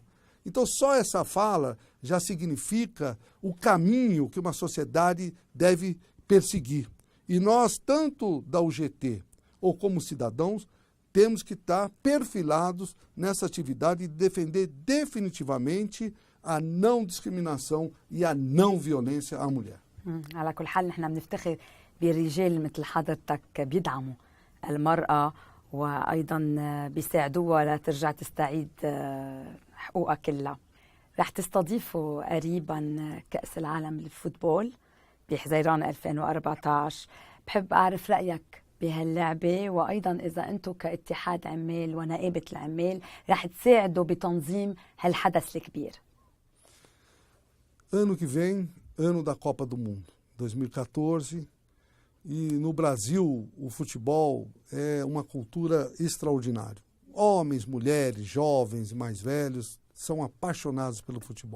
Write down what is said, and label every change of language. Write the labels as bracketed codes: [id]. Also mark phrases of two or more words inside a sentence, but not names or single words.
[pt] Então, só essa fala já significa o caminho que uma sociedade deve perseguir. E nós, tanto da UGT ou como cidadãos, temos que estar perfilados nessa atividade e defender definitivamente a não discriminação e a não violência à mulher. [ar] على كل حال نحن بنفتخر برجال مثل حضرتك بيدعموا المرأة وأيضا بيساعدوها لترجع تستعيد حقوقها كلها. رح تستضيفوا قريبا كأس العالم للفوتبول بحزيران 2014. بحب أعرف رأيك بهاللعبة، وأيضا إذا أنتم كاتحاد عمال ونقابة العمال رح تساعدوا بتنظيم هالحدث الكبير. [pt] Ano que vem, ano da Copa do Mundo, 2014, e no Brasil o futebol é uma cultura extraordinária. Homens, mulheres, jovens e mais velhos são apaixonados pelo futebol.